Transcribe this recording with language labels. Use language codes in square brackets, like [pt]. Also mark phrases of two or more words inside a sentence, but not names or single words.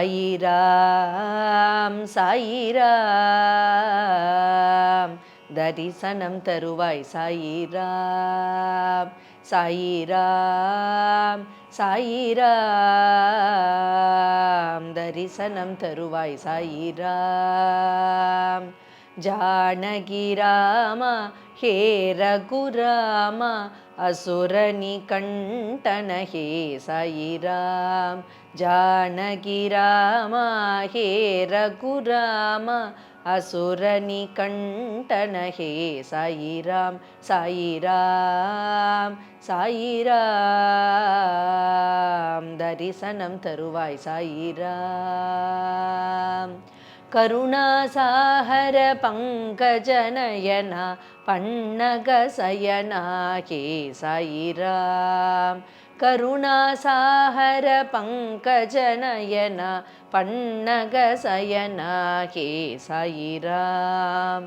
[ta] சாயிராம் சாயிராம் தரிசனம் தருவாய் சாயிராம் சாயிராம் சாயிராம் தரிசனம் தருவாய் சாயிராம். [sa] जानकी रामा हे रघुरामा असुरनि कंटन हे साईराम. जानकी रामा हे रघुरामा असुरनि कंटन हे साईराम. [ta] சாயிராம் சாயிராம் தரிசனம் தருவாய் சாயிராம். [sa] करुणासागर पंकजनयना पन्नग शयना हे साईराम. करुणासागर पंकजनयना पन्नग शयना हे साईराम.